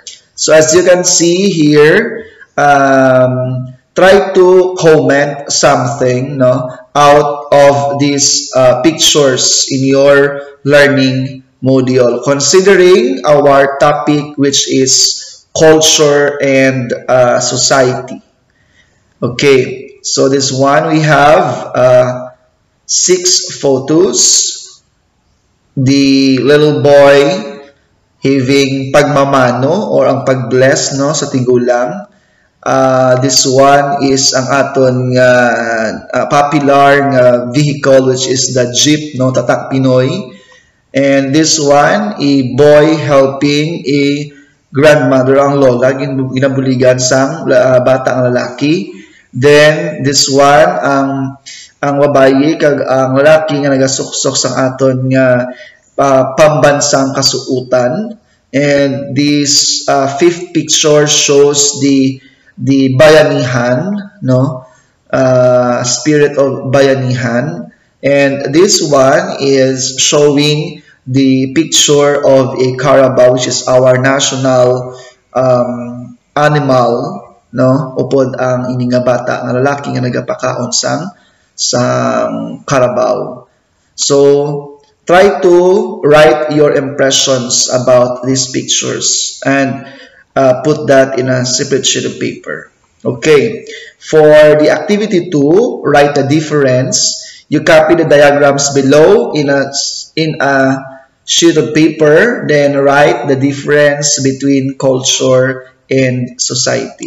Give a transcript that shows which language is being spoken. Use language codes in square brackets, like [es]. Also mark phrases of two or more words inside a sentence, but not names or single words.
[en] So as you can see here, try to comment something out of these pictures in your learning module, considering our topic, which is culture and society. Okay, so this one we have 6 photos. The little boy having pagmamano or [hil] ang pagbless sa tigulang. [en] This one is [hil] ang aton [en] popular vehicle, which is the jeep, [tl] tatak Pinoy. [en] And this one, a boy helping a grandmother, [hil] ang lola, ginabuligan sang batang lalaki. [en] Then this one, [hil] ang babayi kag ang lalaki nga nagasuksok sang aton nga [tl] pambansang kasuutan. [en] And this fifth picture shows the bayanihan, spirit of bayanihan. And this one is showing the picture of a carabao, which is our national animal, [hil] upod ang ini nga bata nga lalaki nga nagapakaon sang carabao. [en] So try to write your impressions about these pictures and put that in a separate sheet of paper. Okay, for the activity 2, write the difference. You copy the diagrams below in a sheet of paper, then write the difference between culture and society.